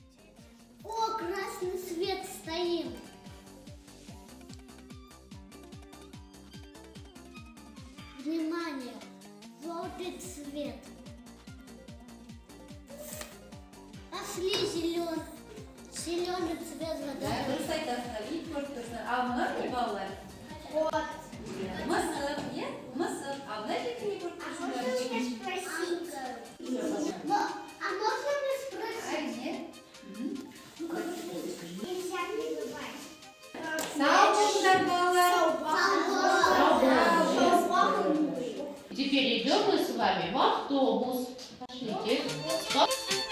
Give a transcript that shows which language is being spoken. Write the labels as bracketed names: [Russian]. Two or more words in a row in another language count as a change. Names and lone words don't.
[Russian] О, красный свет стоит. Внимание! Желтый цвет. Пошли зеленый. Зеленый цвет Да, вода. [Kazakh] дұрыс айтасың, ит көріп ал мына не балалар? Вот. Мысық, иә? Мысық. А мына жерде не көріп [Russian] А можно мне спросить? А можно мне спросить? Әрине. Нельзя перебивать. [Kazakh] Сау болыңдар, балалар. [Russian] Теперь идем мы с вами в автобус. Пошлите. Стоп.